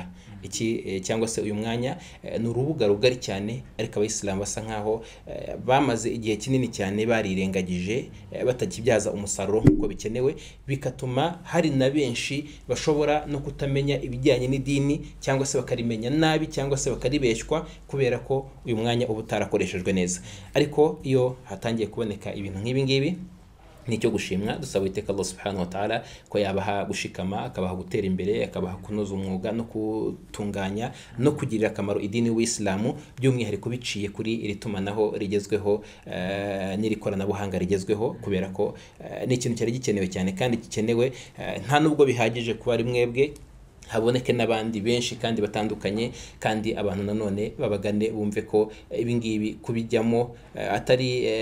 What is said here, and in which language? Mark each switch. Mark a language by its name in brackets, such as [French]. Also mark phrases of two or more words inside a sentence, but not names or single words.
[Kinyarwanda] Iki cyangwa se uyu mwanya ni urubuga rugari cyane, ariko abayisilamu basa nkaho bamaze igihe kinini cyane barirengagije, batakibyaza umusaruro nk'uko bikenewe, bikatuma hari na benshi bashobora no kutamenya ibijyanye n'idini, cyangwa se bakarimenya nabi, cyangwa se bakaribeshywa, kubera ko uyu mwanya uba utarakoreshejwe neza. Ariko iyo hatangiye kuboneka ibintu nk'ibi ngibi, nicyo gushimwa. Dusaba Uwiteka Allah [Arabic] سبحانه وتعالى [Kinyarwanda] ko yabaha gushikama, akabaha gutera imbere, akabaha kunoza umwuga no kutunganya no kugirira akamaro idini w'Islamu, by'umwihariko biciye kuri iri tumanaho rigezweho n'iri koranabuhanga rigezweho, kubera ko ni ikintu cyari gikenewe cyane kandi gikenewe, nta nubwo bihagije kuba ari mwebwe, haboneke n'abandi benshi kandi batandukanye, kandi abantu nanone babagane bumve ko ibingibi kubijyamo atari